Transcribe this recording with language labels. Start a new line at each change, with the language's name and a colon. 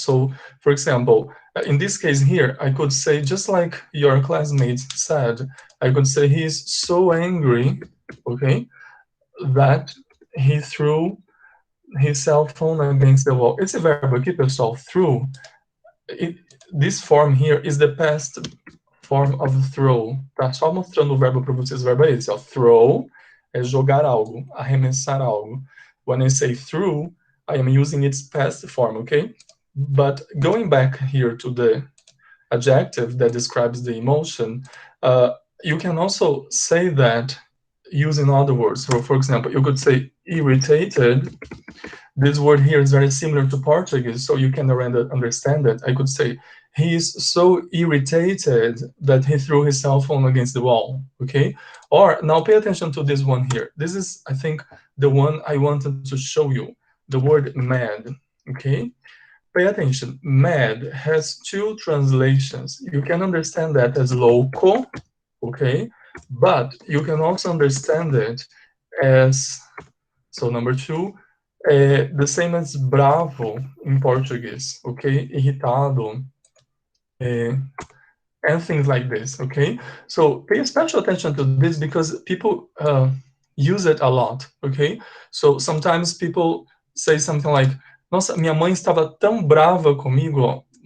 English: So, for example, in this case here, I could say, just like your classmates said, I could say he's so angry, okay, that he threw his cell phone against the wall.
Portuguese: Esse verbo aqui, pessoal,
English: threw, this form here is the past form of throw, tá?
Portuguese: Só mostrando o verbo para vocês, o verbo é esse, ó. Throw é jogar algo, arremessar algo.
English: When I say threw, I am using its past form, okay? But going back here to the adjective that describes the emotion, you can also say that using other words. So, for example, you could say irritated. This word here is very similar to Portuguese, so you can understand that. I could say he's so irritated that he threw his cell phone against the wall, okay? Or, now pay attention to this one here. This is, I think, the one I wanted to show you, the word mad, okay? Pay attention, mad has two translations. You can understand that as loco, okay? But you can also understand it as, so number two, the same as bravo in Portuguese, okay? Irritado, and things like this, okay? So pay special attention to this because people use it a lot, okay? So sometimes people say something like,
Portuguese: nossa, minha mãe estava tão brava comigo, ó.